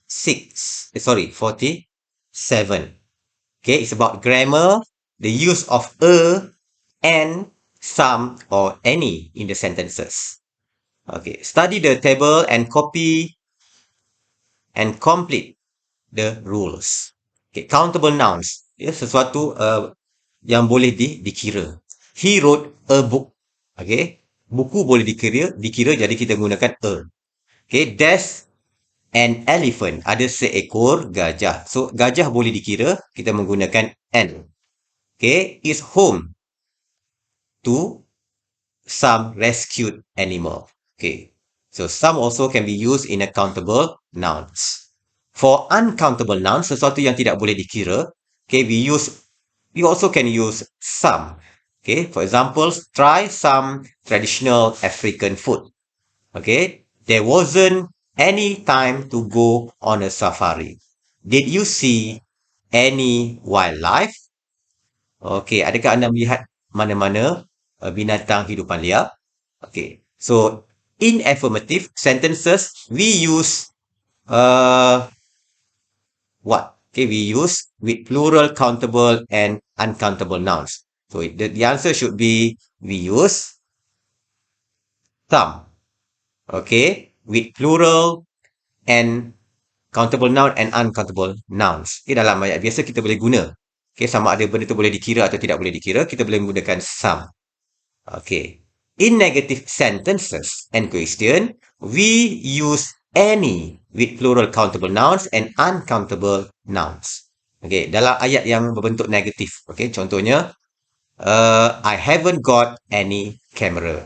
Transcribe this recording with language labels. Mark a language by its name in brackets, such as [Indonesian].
[English] Sorry, 47. Okay, it's about grammar, the use of and, some, or any in the sentences. Okay, study the table and copy and complete the rules. Okay, countable nouns. [Malay] Ya, sesuatu yang boleh dikira. [English] He wrote a book. [Malay] Okay, buku boleh dikira jadi kita gunakan a. [English] Okay, there's an elephant. [Malay] Ada seekor gajah. So, gajah boleh dikira, kita menggunakan an. [English] Okay, is home to some rescued animal. Okay, so some also can be used in countable nouns. For uncountable nouns, [Malay] sesuatu yang tidak boleh dikira, [English] okay, we also can use some. Okay, for example, try some traditional African food. Okay, there wasn't any time to go on a safari. Did you see any wildlife? [Malay] Okay, adakah anda melihat mana-mana binatang hidupan liar? [English] Okay, so in affirmative sentences, we use what? Okay, we use with plural, countable, and uncountable nouns. So the answer should be we use some. Okay, with plural and countable noun and uncountable nouns. [Malay] Okay, dalam ayat biasa kita boleh guna. Okay, sama ada benda tu boleh dikira atau tidak boleh dikira, kita boleh menggunakan some. Okay. [English] In negative sentences and question, we use any with plural countable nouns and uncountable nouns. [Malay] Okay, dalam ayat yang berbentuk negatif. Okay, contohnya, [English] I haven't got any camera.